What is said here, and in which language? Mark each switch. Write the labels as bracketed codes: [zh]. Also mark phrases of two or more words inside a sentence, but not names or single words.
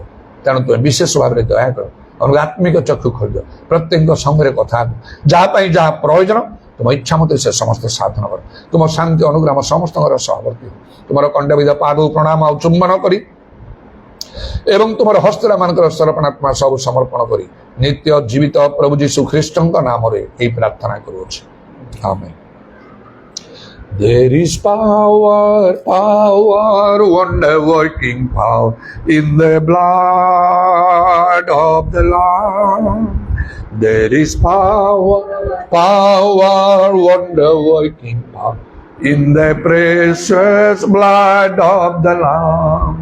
[or] ତେଣୁ ତୁମେ ବିଶେଷ ଭାବରେ ଦୟା କର, ଆତ୍ମିକ ଚକ୍ଷୁ ଖୋଲିଦିଅ, ପ୍ରତ୍ୟେକଙ୍କ ସଙ୍ଗରେ କଥା ଯାହା ପାଇଁ ଯାହା ପ୍ରୟୋଜନ ତୁମ ଇଚ୍ଛା ମତେ ସେ ସମସ୍ତ ସାଧନ କର। ତୁମ ଶାନ୍ତି ଅନୁଗ୍ରହ ଆମ ସମସ୍ତଙ୍କର ସହବର୍ତ୍ତୀ ହୋ। ତୁମର ଖଣ୍ଡବିଧ ପାଦକୁ ପ୍ରଣାମ ଆଉ ଚୁମ୍ବନ କରି ଏବଂ ତୁମର ହସ୍ତରେ ମାନଙ୍କର ସମର୍ପଣାତ୍ମା ସବୁ ସମର୍ପଣ କରି ନିତ୍ୟ ଜୀବିତ ପ୍ରଭୁ ଯୀଶୁ ଖ୍ରୀଷ୍ଟଙ୍କ ନାମରେ ଏହି ପ୍ରାର୍ଥନା କରୁଅଛି, ଆମେନ୍। [en] There is power, wonder working power in the blood of the Lamb. There is power, wonder working power in the precious blood of the Lamb.